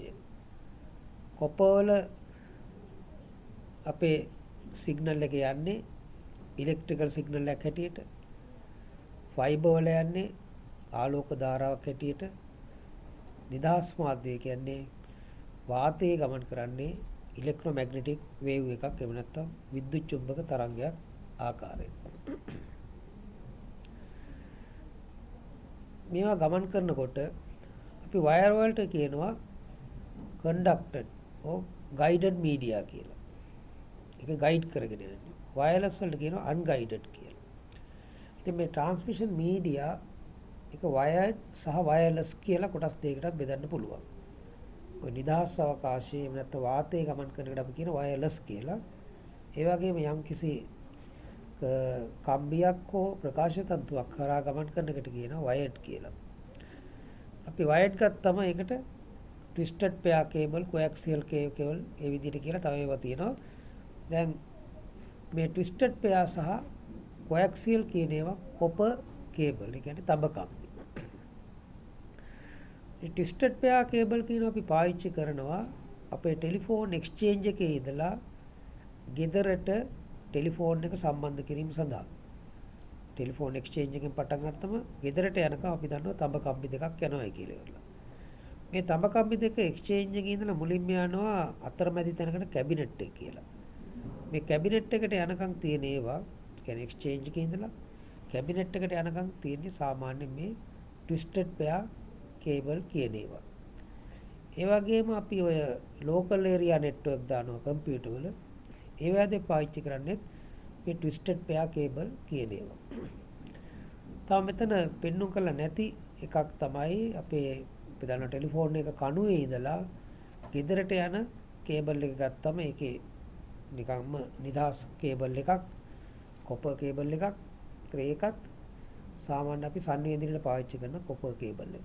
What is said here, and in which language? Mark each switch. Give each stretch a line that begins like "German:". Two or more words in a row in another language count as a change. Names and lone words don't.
Sinhala: කොපර් වල අපේ සිග්නල් එක යන්නේ
English: electrical signal
Sinhala: එකක් හැටියට, ෆයිබර් වල යන්නේ ආලෝක ධාරාවක් හැටියට, නිදහස් මාධ්‍ය කියන්නේ වාතයේ ගමන් කරන්නේ
English: electromagnetic wave
Sinhala: එකක්, එහෙම නැත්නම් විද්‍යුත් චුම්බක තරංගයක් ආකාරයෙන්. මේවා ගමන් කරනකොට අපි වයර් වලට කියනවා
English: conducted or guided media
Sinhala: කියලා. ඒක ගයිඩ් කරගෙන යන්නේ. වයර්ලස් වලට කියනවා unguided කියලා. ඉතින් මේ
English: transmission media
Sinhala: එක wired සහ wireless කියලා කොටස් දෙකකට බෙදන්න පුළුවන්. ඔය නිදහස් අවකාශයේ එහෙම නැත්නම් වාතයේ ගමන් කරන එකට අපි කියන wireless කියලා. ඒ වගේම යම්කිසි කම්බියක් හෝ ප්‍රකාශ තන්තුවක් කරා ගමන් කරන එකට කියනවා wired කියලා. අපි wired ගත්තම ඒකට
English: twisted pair cable, coaxial cable
Sinhala: ඒ විදිහට කියලා තව ඒවා තියෙනවා. දැන් මේ
English: twisted pair
Sinhala: සහ coaxial කියන ඒවා
English: copper cable,
Sinhala: ඒ කියන්නේ තඹ කම්බි. මේ
English: twisted pair cable
Sinhala: කියනවා අපි පාවිච්චි කරනවා අපේ
English: telephone exchange
Sinhala: එකේ ඉඳලා ගෙදරට ටෙලිෆෝන් එක සම්බන්ධ කිරීම සඳහා.
English: telephone exchange
Sinhala: එකෙන් පටන් ගත්තම ගෙදරට යනකම් අපි දන්නවා තඹ කම්බි දෙකක් යනවා කියලා ඉවරලා. මේ තඹ කම්බි දෙක එක්ස්චේන්ජ් එකේ ඉඳලා මුලින්ම යනවා අතරමැදි තැනකට කැබිනට් එක කියලා. මේ කැබිනට් එකට යනකම් තියෙන ඒවා කියන්නේ එක්ස්චේන්ජ් එකේ ඉඳලා කැබිනට් එකට යනකම් තියෙන්නේ සාමාන්‍යයෙන් මේ
English: twisted pair cable
Sinhala: කියන ඒවා. ඒ වගේම අපි ඔය
English: local area network
Sinhala: දානවා කම්පියුටර් වල. ඒ වගේ පාවිච්චි කරන්නේ මේ
English: twisted pair cable
Sinhala: කියන ඒවා. තව මෙතන පෙන්වුම් කරලා නැති එකක් තමයි අපේ දාන ටෙලිෆෝන් එක කණුවේ ඉඳලා ගෙදරට යන කේබල් එක ගත්තම ඒකේ නිකම්ම නිදහස් කේබල් එකක්,
English: copper cable
Sinhala: එකක්, ඒකත් සාමාන්‍ය අපි සංවේදනයට පාවිච්චි කරන
English: copper cable
Sinhala: එක.